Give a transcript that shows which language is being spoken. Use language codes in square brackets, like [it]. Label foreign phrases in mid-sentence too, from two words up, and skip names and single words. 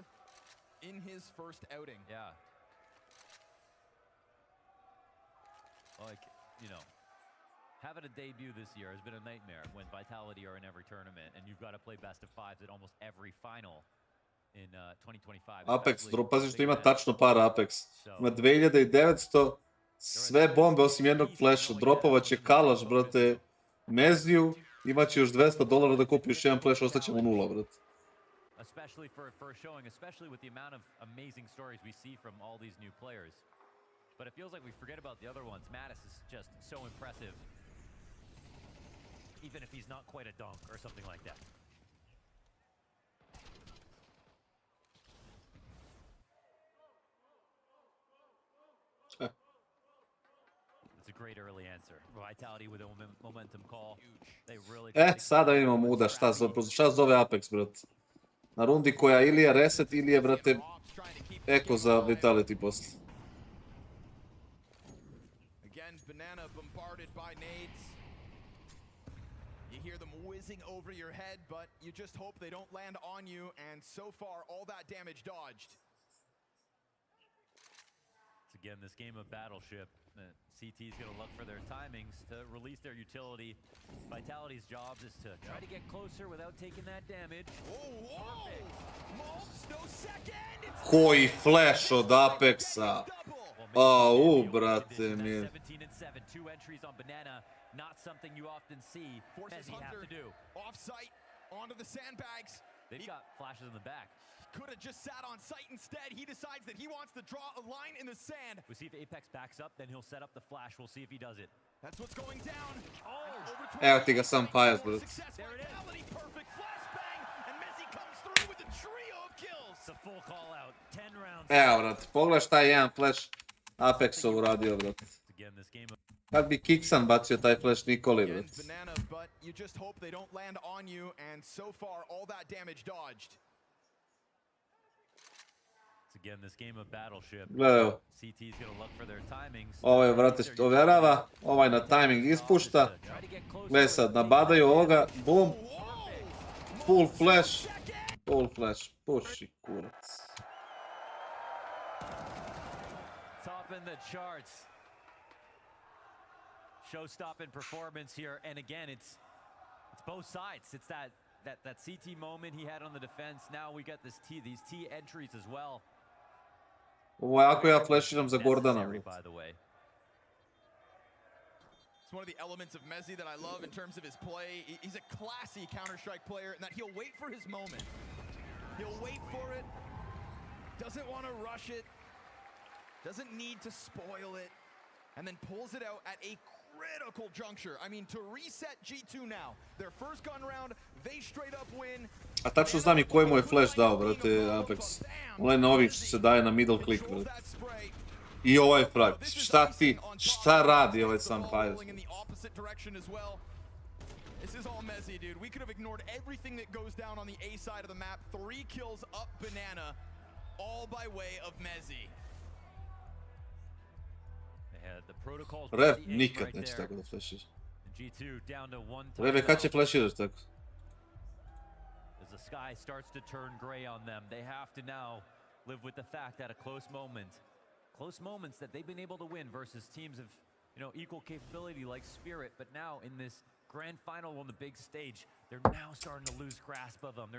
[en] In his first outing. Yeah. Like, you know, having a debut this year has been a nightmare when Vitality are in every tournament, and you've got to play best of fives at almost every final in 2025. Apex, [sr] pazi što ima tačno par Apex. Ima 2900, sve bombe osim jednog flasha. Dropovat će kalaš, brate, Meziju, imaće još $200 da kupi još jedan flash, ostaće mu 0, brate. [en] Especially for a first showing, especially with the amount of amazing stories we see from all these new players. But it feels like we forget about the other ones. Mattis is just so impressive. Even if he's not quite a dunk or something like that. It's a great early answer. Vitality with a momentum call. They really [sr] Sada vidimo muda šta zove Apex, brat. Na rundi koja ili je reset ili je, brate, eko za Vitality posle. [en] Again, Banana bombarded by nades. You hear them whizzing over your head, but you just hope they don't land on you, and so far, all that damage dodged. It's again this game of Battleship. CT's going to look for their timings to release their utility. Vitality's job is to try to get closer without taking that damage. No second. [sr] Koji flash od Apexa. Brate mi. [en] 17 and 7, 2 entries on Banana. Not something you often see Messi have to do. Off-site, onto the sandbags. They've got flashes in the back. Could have just sat on site instead. He decides that he wants to draw a line in the sand. We'll see if Apex backs up, then he'll set up the flash. We'll see if he does it. That's what's going down. [sr] Evo ti ga sam pajac, brat. [en] There it is. Perfect flashbang, and Messi comes through with a trio of kills. It's a full call out. 10 rounds. [sr] Evo, brat, pogledaj šta je jedan flash Apexov uradio, brat. Kad bi KINGSTON bacio taj flash Nikoli, brat. [en] Banana, but you just hope they don't land on you, and so far all that damage dodged. Again, this game of Battleship. [sr] Gledaj. [en] CT's going to look for their timings. [sr] Ovaj, brate, ovjerava, ovaj na timing ispušta. Gledaj sad, nabadaju ovoga, [en] boom. Full flash. Full flash. [sr] Puši, kurac. [en] Top in the charts. Show-stopping performance here, and again, it's both sides. It's that CT moment he had on the defense. Now we got these T entries as well. [sr] Ovo je ako ja flashiram za Gordana. [en] By the way. It's one of the elements of Messi that I love in terms of his play. He's a classy Counter-Strike player in that he'll wait for his moment. He'll wait for it. Doesn't want to rush it. Doesn't need to spoil it. And then pulls it out at a critical juncture. I mean, to reset G2 now. Their first gun round, they straight up win. [sr] A tačno znam i koji mu je flash dao, brate, Apex. Onaj novi što se daje na [en] middle click, [sr] brate. I ovaj frag. Šta radi ovaj sam pajac? [en] This is all Messi, dude. We could have ignored everything that goes down on the A side of the map. 3 kills up Banana, all by way of Messi. [sr] Rev nikad neće tako da flashiraš. Reve, kad će flashiraš tako? [en] As the sky starts to turn gray on them, they have to now live with the fact that a close moments that they've been able to win versus teams of, equal capability like Spirit, but now in this grand final on the big stage, they're now starting to lose grasp of them.